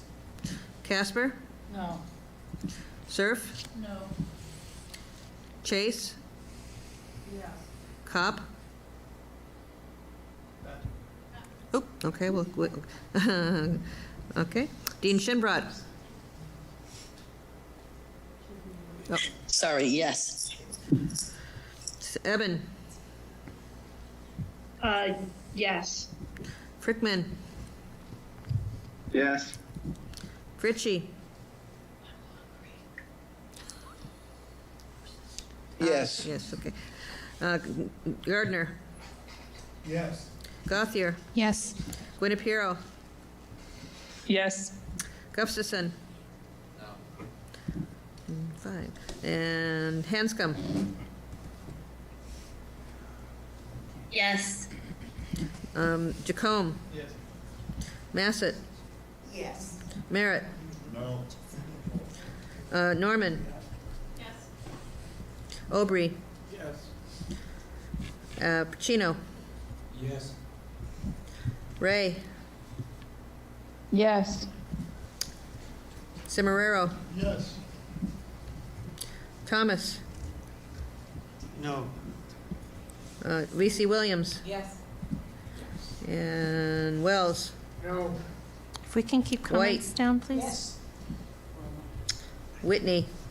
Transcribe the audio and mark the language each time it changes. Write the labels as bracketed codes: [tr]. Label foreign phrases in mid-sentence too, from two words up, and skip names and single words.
[en] Casper? No. Surf? No. Chase? Yes. Cop? Oh, okay, well, okay. Dean Shinbrod? Oh. Sorry, yes. Eben? Yes. Frickman? Yes. Fritchie? Yes. Yes, okay. Gardner? Yes. Gothier? Yes. Guinapiro? Yes. Gustafson? No. Fine. And Hanscom? Yes. Jacome? Yes. Massett? Yes. Merritt? No. Norman? Yes. Aubry? Yes. Pacino? Yes. Ray? Yes. Cimarero? Yes. Thomas? No. Reese Williams? Yes. And Wells? No. If we can keep comments down, please. Yes. Whitney?